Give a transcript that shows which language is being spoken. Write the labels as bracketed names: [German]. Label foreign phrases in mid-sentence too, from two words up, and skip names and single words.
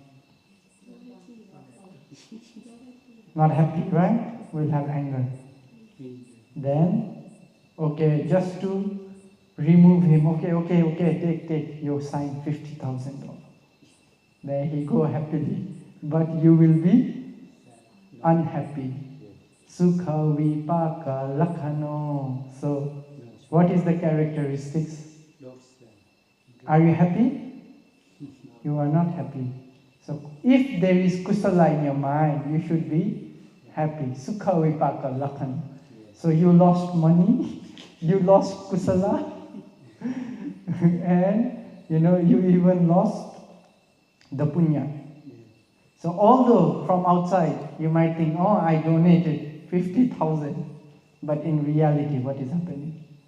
[English] Not happy, right? We'll have anger. Then, just to remove him, take, you sign $50,000. Then he go happily, but you will be unhappy. [Pali] Sukha vipaka lakhano. [English] So, what is the characteristics? Are you happy? You are not happy. So, if there is kusala in your mind, you should be happy. [Pali] Sukha vipaka lakhano. [English] So, you lost money, you lost kusala, and you even lost the punya. So although from outside you might think, I donated 50,000, but in reality what is happening?